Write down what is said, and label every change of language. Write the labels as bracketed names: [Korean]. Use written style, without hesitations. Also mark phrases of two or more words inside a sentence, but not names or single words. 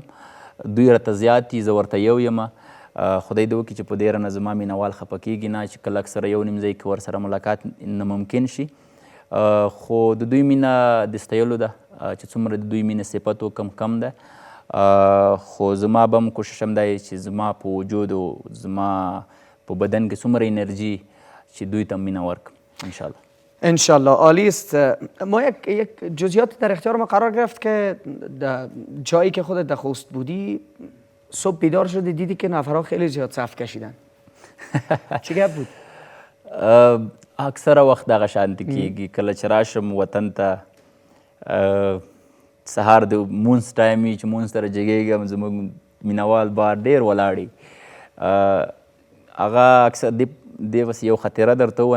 [Pashto] دوی راته زیات دي، زه ورته یو یم. خدای دې وکړي چې په دې رانه زما مینهوال خفه کېږي نه چې کله اکثره یو نیم ځای کې ورسره ملاقات نه ممکن شي. خو د دوی مینه د ستایلو ده چې څومره د دوی مینه صفت وکړم کم ده. خو زما به هم کوشش هم دی چې زما په وجود او زما په بدن کې څومره انرژي چې دوی ته مینه ورکړم انشاءالله. [Persian] انشالله. عالی است. ما یک جزئیات در اختیار ما قرار گرفت که در جایی که خودت در خوست بودی صبح بیدار شدی دیدی که نفرها خیلی زیاد صف کشیدن. چه گپ بود؟ [Pashto] اکثره وخت دغه شانتې کېږي. کله چې راشم وطن ته سهار د مونځ ټایم وي چې مونځ ته راجګېږم زموږ مینهوال بار ډېر ولاړ. هغه اکثر دې بس یو خاطره درته ووایم.